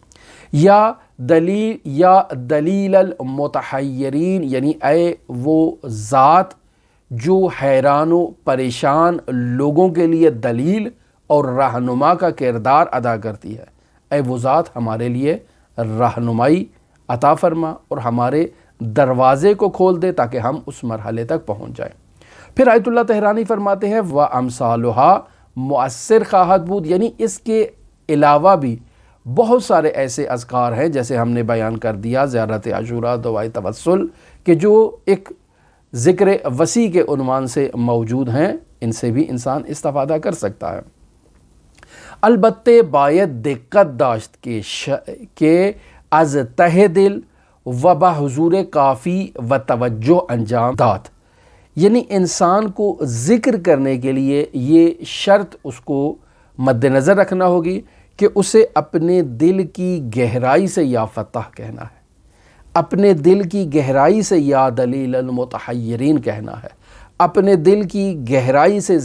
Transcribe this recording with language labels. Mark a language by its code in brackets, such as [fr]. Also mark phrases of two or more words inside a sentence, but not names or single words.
[ar] یا دلیل المتحیرین، [ur] یعنی اے وہ ذات جو حیران و پریشان لوگوں کے لیے دلیل اور رہنما کا کردار ادا کرتی ہے، اے وہ ذات ہمارے لیے رہنمائی عطا فرما اور ہمارے دروازے کو کھول دے تاکہ ہم اس مرحلے تک پہنچ جائیں۔ پھر آیت اللہ تہرانی فرماتے ہیں [fa] وَأَمْثَالُهَا مؤثر خواہد بود، [ur] یعنی اس کے علاوہ بھی بہت سارے ایسے اذکار ہیں جیسے ہم نے بیان کر دیا، زیارت عاشوراء، دعائے توسل، کہ جو ایک ذکر وسیع کے عنوان سے موجود ہیں، ان سے بھی انسان استفادہ کر سکتا ہے۔ [fa] البتہ باید دقت داشت کہ از تہ دل و بحضور کافی و توجہ انجام داد، [ur] یعنی انسان کو ذکر کرنے کے لیے یہ شرط اس کو مد نظر رکھنا ہوگی کہ اسے اپنے دل کی گہرائی سے [ar] یا فتح [ur] کہنا ہے، اپنے دل کی گہرائی سے [ar] یا دلیل المتحیرین [ur] کہنا ہے، اپنے دل کی گہرائی سے